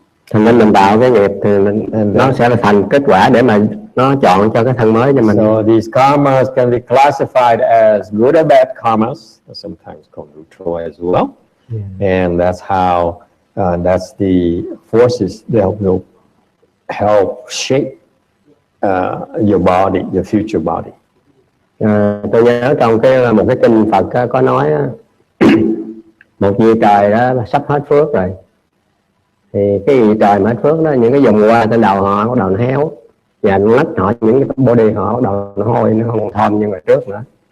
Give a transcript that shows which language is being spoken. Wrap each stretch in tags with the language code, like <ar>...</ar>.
<vi>Thành nên mình tạo cái nghiệp thì nó sẽ là thành kết quả để mà nó chọn cho cái thân mới cho mình.</vi> <en>So these karmas can be classified as good or bad karmas, sometimes called neutral as well. And that's how that's the forces that will help shape your body, your future body.</en> <vi>Tôi nhớ trong một cái kinh Phật có nói một vị trời đó sắp hết phước rồi, thì cái vị trời mà hết phước đó, những cái vùng hoa trên đầu họ bắt đầu nó héo, và nó lách họ, những cái body họ bắt đầu nó hôi, nó không còn thơm như ngày trước nữa.</vi>